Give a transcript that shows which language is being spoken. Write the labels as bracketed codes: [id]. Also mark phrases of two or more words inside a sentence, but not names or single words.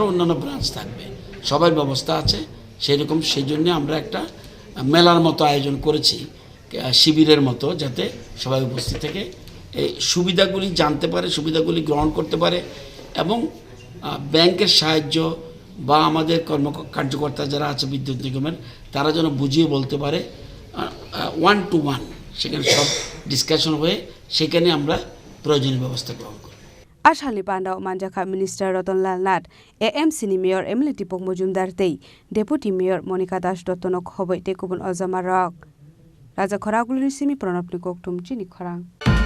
[bn] অন্যান্য ব্রাঞ্চ থাকবে সবার ব্যবস্থা আছে সেরকম সেই জন্য আমরা একটা মেলার মতো আয়োজন করেছি শিবিরের মতো যাতে সবাই উপস্থিত থেকে এই সুবিধাগুলি জানতে পারে সুবিধাগুলি গ্রহণ করতে পারে এবং ব্যাংকের সাহায্য বা আমাদের কার্যকর্তা যারা আছে বিদ্যুৎ নিগমের তারা যেন বুঝিয়ে বলতে পারে 1 to 1 সেখানে সব ডিসকাশন হয়ে সেখানে আমরা প্রয়োজনীয় ব্যবস্থা গ্রহণ করি [trp] Ashalni Panda Manjaka Minister Roton Lal Nat AMC ni Mayor Emily Tipok Mojumdar Tei Deputy Mayor Monica Dash Dotonok Hoboi Tekubun Ozamarok Raja Khoraguluni Simi Pronopnikok Tumchini Khorang